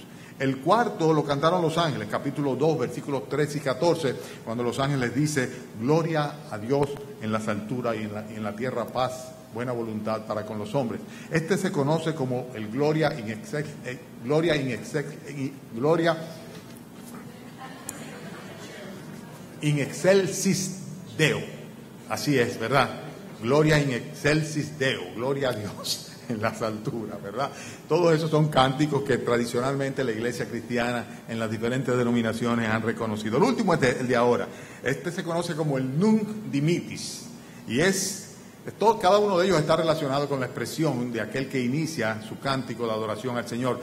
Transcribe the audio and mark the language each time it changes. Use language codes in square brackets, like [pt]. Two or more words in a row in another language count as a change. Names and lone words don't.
[es] El cuarto lo cantaron los ángeles, capítulo 2, versículos 13 y 14, cuando los ángeles dicen: gloria a Dios en las alturas y en la tierra paz, buena voluntad para con los hombres. Este se conoce como el [la] Gloria in excelsis Deo. [es] Así es, ¿verdad? [la] Gloria in excelsis Deo, [es] gloria a Dios en las alturas, ¿verdad? Todos esos son cánticos que tradicionalmente la Iglesia cristiana en las diferentes denominaciones han reconocido. El último es el de ahora. Este se conoce como el Nunc Dimittis y cada uno de ellos está relacionado con la expresión de aquel que inicia su cántico de adoración al Señor.